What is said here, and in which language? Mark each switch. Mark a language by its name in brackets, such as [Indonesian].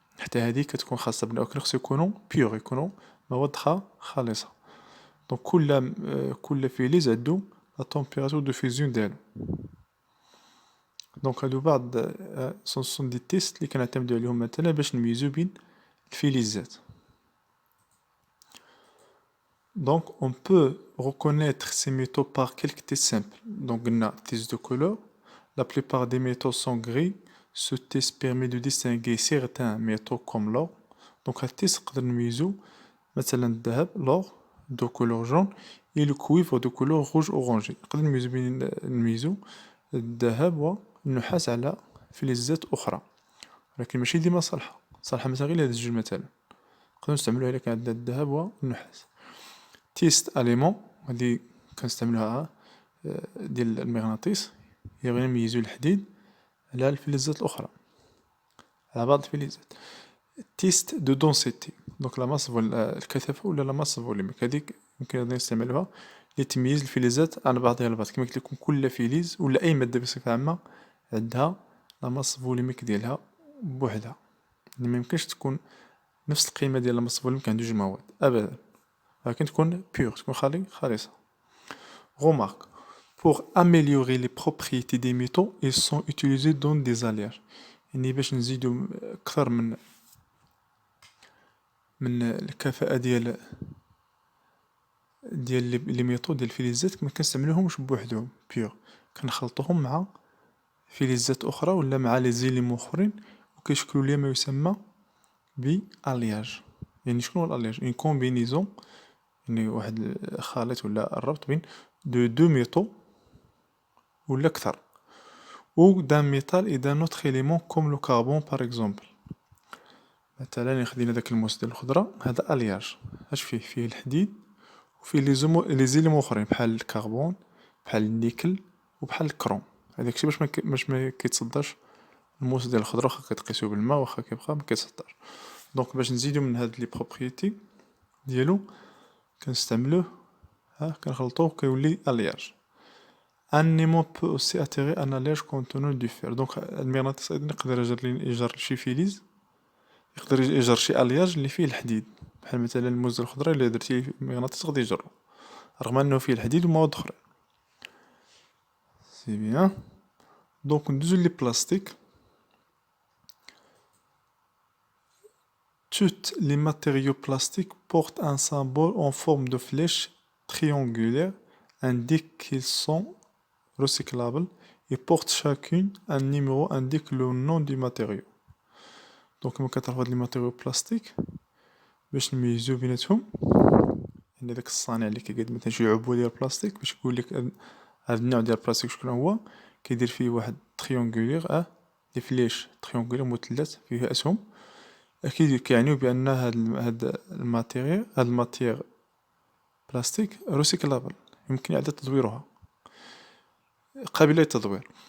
[Arabic] حتى هذه كتكون خاصة بنا، ولكن خصو يكونوا بيور، يكونوا مواد خالصة. دونك كل فلز عندو لا تمبيراتور دو فيزيون ديالو. دونك هادو بعض سون دي تيست اللي كنعتمدو عليهم مثلا باش نميزو بين الفلزات. [French] Donc, on peut reconnaître ces métaux par quelques tests simples. Donc, on a test de couleur. La plupart des métaux sont gris. Ce test permet de distinguer certains métaux comme l'or. Donc, un test [Arabic] نقدر نميزو مثلا الذهب [French] l'or de couleur jaune et le cuivre de couleur rouge orangé. [Arabic] نقدر نميزو الذهب والنحاس على فلزات أخرى، ولكن ماشي ديما صالحة مثلا غير لهاد الجوج مثلا. نقدرو نستعملوها إلا كان عندنا الذهب والنحاس. تيست اليمون هادي كنستعملوها ديال المغناطيس، هي غير نميزو الحديد على الفلزات الأخرى، على بعض الفلزات. تيست دو دونسيتي، دونك لا ماس الكثافة ولا لا ماس فوليميك، هاديك يمكن نستعملوها لتمييز الفلزات على بعضها البعض. كما قلت لكم كل فلز ولا أي مادة بصفة عامة عندها لا ماس فوليميك ديالها بوحدها، يعني ميمكنش تكون نفس القيمة ديال لا ماس فوليميك عند جوج مواد أبدا، ولكن تكون بيور، تكون خالصة. [French] Remarque, pour améliorer les propriétés des métaux, ils sont utilisés dans des alliages. [Arabic] يعني باش نزيدو أكثر من الكفاءة ديال لي ميتو ديال الفلزات، ما كنستعملوهمش بوحدهم بيور، كنخلطوهم مع فلزات أخرى ولا مع لي زيليمون أخرين، وكيشكلوا لي ما يسمى بألياج. يعني شنو هو الألياج؟ [French] اون كومبينيزون، [Arabic] يعني واحد الخليط ولا الربط بين [French] de deux métaux ou l'akthar, ou d'un métal et d'un autre élément comme le carbone par exemple. [Arabic] مثلا خدينا داك الموس ديال الخضرة، هذا الياج اش فيه الحديد وفيه لي زيليمون اخرين بحال الكربون بحال النيكل وبحال الكروم. هذاك الشيء باش ما كيتصدرش الموس ديال الخضرة، واخا كتقيسو بالماء واخا كيبقى ما كيتصدرش. دونك باش نزيدو من هاد لي بروبريتي ديالو كنستعملوه، كنخلطوه كيولي الياج. [French] ان ايمون بو اوسي اتيري ان الياج كونتونون دو فير. [Arabic] دونك المغناطيس ايضا يقدر يجر شي فيليز، يقدر يجر شي الياج اللي فيه الحديد، بحال مثلا الموز الخضرا الا درتي مغناطيس غادي يجرو رغم انه فيه الحديد ومواد اخرى. سي بيان. دونك ندوزو لي بلاستيك. [French] Toutes les matériaux plastiques portent un symbole en forme de flèche triangulaire, indique qu'ils sont recyclables et portent chacune un numéro indique le nom du matériau. [Arabic] Donc كما كتعرفوا هاد لي ماتيريو بلاستيك باش نميزو بيناتهم، عندنا داك الصانع اللي كيقاد مثلا شي عبوه ديال البلاستيك باش يقول لك هاد النوع ديال البلاستيك شكون هو، كيدير فيه واحد تريونغولير دي فليش تريونغولير مثلث فيه اسهم، اكيد كيعنيو بان هاد الماتير بلاستيك روسيكلابل، يمكن اعاده تدويرها، قابله للتدوير.